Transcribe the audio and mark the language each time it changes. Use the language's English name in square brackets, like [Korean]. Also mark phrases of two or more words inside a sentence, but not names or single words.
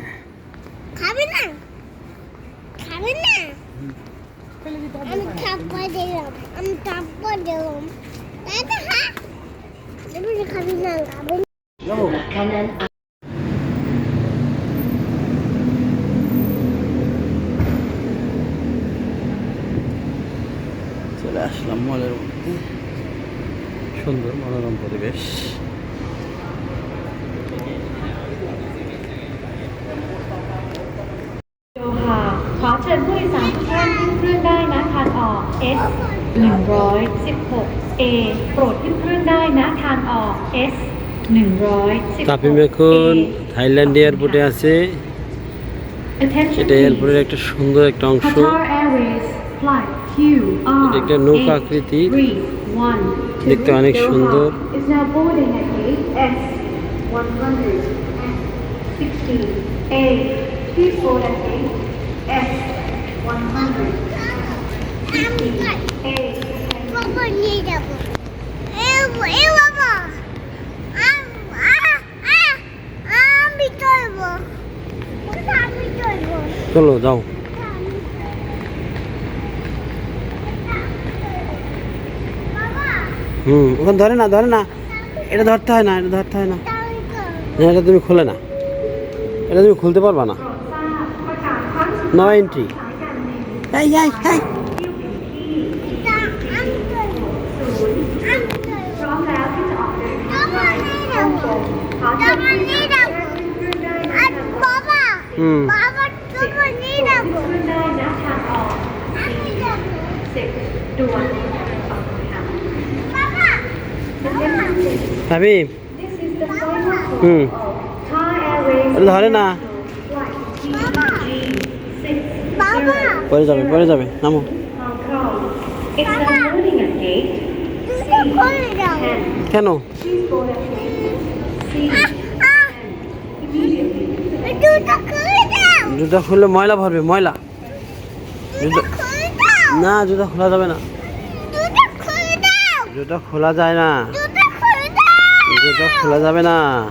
[Bangla] খাবি না খাবি না আমি থাপ্পড় দিলাম দাদা হ্যাঁ তুমি খাবি না খাবি না। যাবো। চলে আসলাম মলের মধ্যে, সুন্দর মনোরম পরিবেশ। [Thai] โยธาขอเชิญผู้โดยสารทุกท่านขึ้นเครื่องได้ณทางออก S 116 A โปรดขึ้นเครื่องได้ณทางออก S 116 [Bangla] তাপিম এখন থাইল্যান্ড এয়ারপোর্টে আছে। এটা এয়ারপোর্টের একটা সুন্দর একটা অংশ। [English] Qatar Airways flight [Bangla] এটা একটা নৌকা আকৃতি, দেখতে অনেক সুন্দর। [English] is now boarding at gate S 116 A. Please board at gate S 116 A. [Bangla] বাবা নিয়ে যাবো। এ বাবা আমি চলবো। আমি চলবো। চলো যাও। ওখানে ধরে না এটা ধরতে হয় না না, এটা তুমি খুলে না, এটা তুমি খুলতে পারবা না। 9 এন্ট্রি। এই [Thai] พร้อมแล้วที่จะออกเดินทางไปฮ่องกงขอเชิญผู้โดยสารขึ้นเครื่องได้นะทางออก ขึ้นได้นะทางออก10ด่วนขอบคุณค่ะ [Bangla] ভাবি [English] This is the final call of Thai Airways [Bangla] ধরে না, [English] flight TG6 [Bangla] পড়ে যাবে নামো। [English] Hong Kong. It's now loading at gate C10. [Bangla] কেন? [English] Please board at gate C10 immediately. [Bangla] জুতা খুললে ময়লা ভরবে, ময়লা। না, জুতা খোলা যাবে না, জুতা খোলা যায় না, জুতা খোলা যাবে না।